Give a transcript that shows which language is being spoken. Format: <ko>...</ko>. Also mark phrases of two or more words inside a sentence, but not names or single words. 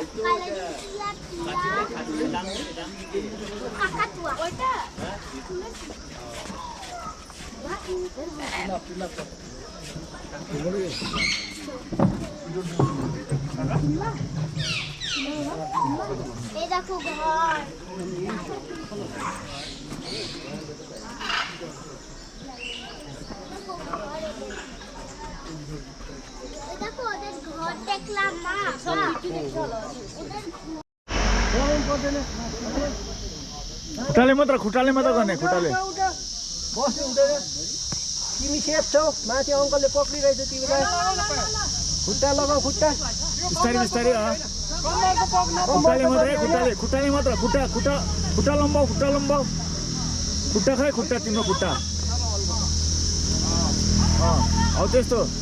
<bn>khatra ওইটা এই দেখো ঘর দেখো ওদের ঘর দেখলাম না</bn> <ne>खुट्टाले मात्र गर्ने खुट्टाले बस्नु हुँदैन तिमी सेफ छौ माथि अङ्कलले पक्रिरहेछ तिमीलाई खुट्टा लगाऊ खुट्टा बिस्तारै बिस्तारै खुट्टाले मात्र खुट्टा लम्बाउ खुट्टा खै खुट्टा तिम्रो खुट्टा हौ त्यस्तो</ne>